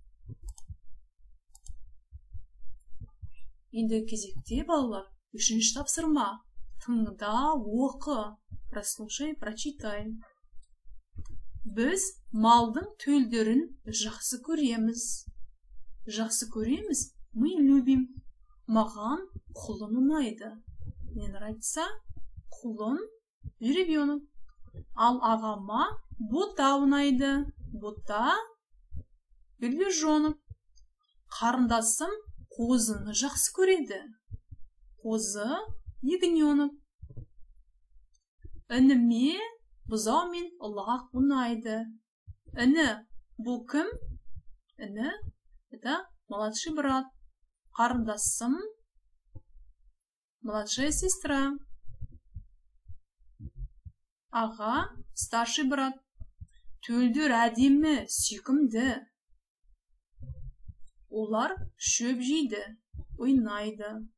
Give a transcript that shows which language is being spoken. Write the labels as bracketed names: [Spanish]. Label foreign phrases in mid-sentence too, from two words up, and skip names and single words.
[Kazakh] Енді кезекте, балалар, 3-ші тапсырма. Тыңда, оқы. [Russian] Прослушай, прочитай. [Kazakh] Біз малдың төлдерін жақсы көреміз. Жақсы көреміз, [Russian] мы любим. [Kazakh] Маған құлын ұнайды. [Russian] Мне нравится құлын, жеребенок. [Kazakh] Ал ағама бота ұнайды. [Russian] Бота, верблюжонок. [Kazakh] Қарындасым қозыны жақсы көреді. [Russian] Қозы, ягненок. [Kazakh] Ініме бұзау мен лақ ұнайды. Іні, бұл кім? Іні, [Russian] это младший брат. Қарындасым, младшая сестра. Аға, старший брат. [Kazakh] Төлдер әдемі, сүйкімді. Олар шөп жейді, ойнайды.